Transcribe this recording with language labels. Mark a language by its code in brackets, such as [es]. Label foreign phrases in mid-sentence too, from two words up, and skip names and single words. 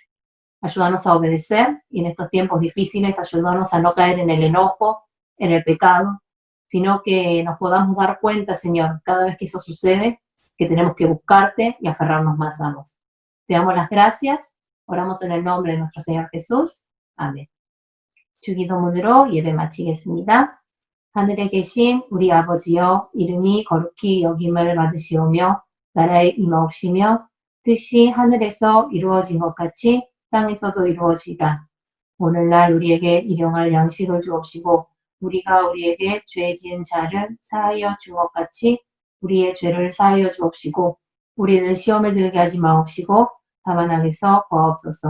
[es] Ayúdanos a obedecer y en estos tiempos difíciles ayúdanos a no caer en el enojo, en el pecado, sino que nos podamos dar cuenta, Señor, cada vez que eso sucede, que tenemos que buscarte y aferrarnos más a vos. Te damos las gracias, oramos en el nombre de nuestro Señor Jesús. [ko] 아멘. 주기도문으로 예배 마치겠습니다. 하늘에 계신 우리 아버지여, 이름이 거룩히 여김을 받으시오며 나라의 임하옵시며 뜻이 하늘에서 이루어진 것 같이 땅에서도 이루어지이다. 오늘날 우리에게 일용할 양식을 주옵시고 우리가 우리에게 죄 지은 자를 사하여 준 것 같이 우리의 죄를 사하여 주옵시고 우리를 시험에 들게 하지 마옵시고 다만 악에서 구하옵소서.